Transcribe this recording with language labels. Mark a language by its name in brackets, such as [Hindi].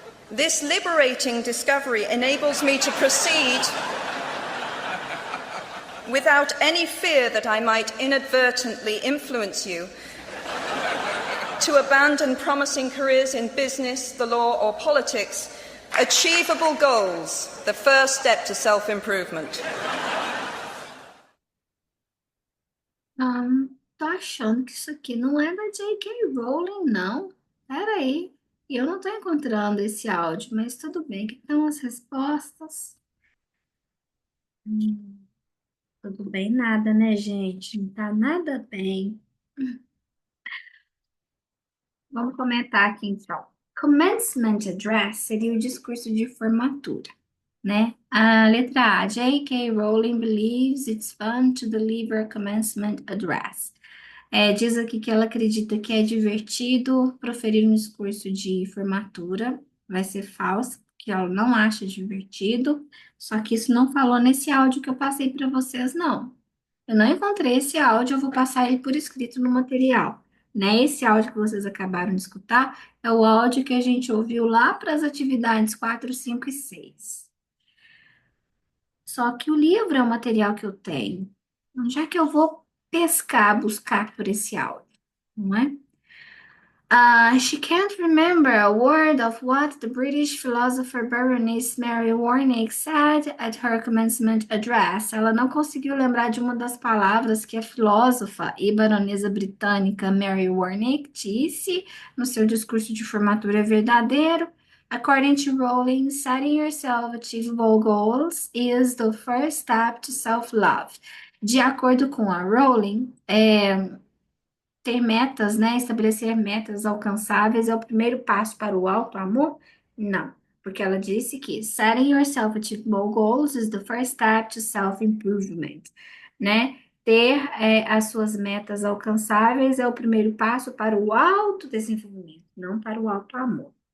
[English] This liberating discovery enables me to proceed without any fear that I might inadvertently influence you to abandon promising careers in business, the law, or politics, achievable goals, the first step to self-improvement. [Portuguese] Tô achando que isso aqui não é da J.K. Rowling, não. Peraí, eu não tô encontrando esse áudio, mas tudo bem, que estão as respostas. Tudo bem, nada, né, gente? Não tá nada bem. Vamos comentar aqui, então. Commencement address seria o discurso de formatura, né? A letra A, J.K. [English] Rowling believes it's fun to deliver a commencement address. [Portuguese] Diz aqui que ela acredita que é divertido proferir um discurso de formatura. Vai ser falso, porque ela não acha divertido. Só que isso não falou nesse áudio que eu passei para vocês, não. Eu não encontrei esse áudio, eu vou passar ele por escrito no material. Né? Esse áudio que vocês acabaram de escutar é o áudio que a gente ouviu lá para as atividades 4, 5 e 6. Só que o livro é o material que eu tenho. Onde é que eu vou pescar, buscar por esse áudio, não é? [English] She can't remember a word of what the British philosopher Baroness Mary Warnick said at her commencement address. [Portuguese] Ela não conseguiu lembrar de uma das palavras que a filósofa e baronesa britânica Mary Warnick disse no seu discurso de formatura verdadeiro. [English] According to Rowling, setting yourself achievable goals is the first step to self-love. [Portuguese] De acordo com a Rowling, ter metas, né? Estabelecer metas alcançáveis é o primeiro passo para o auto-amor? Não, porque ela disse que [English] setting yourself achievable goals is the first step to self-improvement, [Portuguese] né? Ter as suas metas alcançáveis é o primeiro passo para o autodesenvolvimento, não para o auto-amor.